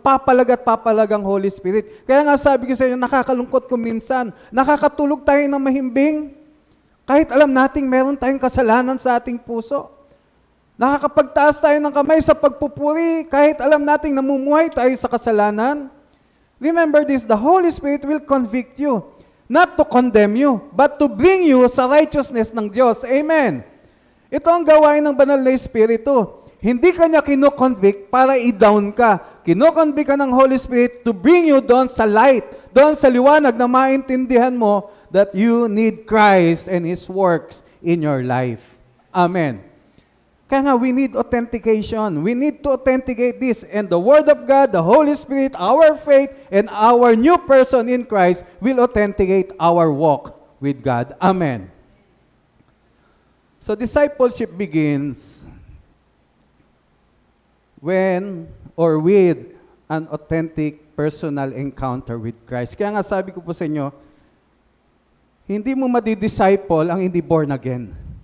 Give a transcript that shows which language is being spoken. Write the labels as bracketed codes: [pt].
[tl] Papalag at papalag ang Holy Spirit. Kaya nga sabi ko sa inyo, nakakalungkot ko minsan. Nakakatulog tayo ng mahimbing. Kahit alam nating meron tayong kasalanan sa ating puso. Nakakapagtaas tayo ng kamay sa pagpupuri kahit alam nating namumuhay tayo sa kasalanan. [en] Remember this, the Holy Spirit will convict you. Not to condemn you, but to bring you sa righteousness [tl] ng Diyos. [en] Amen. [tl] Ito ang gawain ng banal na Espiritu. Hindi kanya kino-convict para i-down ka. Kino-convict ka ng Holy Spirit [en] to bring you [tl] doon sa light, doon sa liwanag na maintindihan mo [en] that you need Christ and His works in your life. Amen. [tl] Kaya nga, [en] we need authentication. We need to authenticate this. And the Word of God, the Holy Spirit, our faith, and our new person in Christ will authenticate our walk with God. Amen. So discipleship begins when or with an authentic personal encounter with Christ. [tl] Kaya nga sabi ko po sa inyo, hindi mo madidisciple ang hindi born again.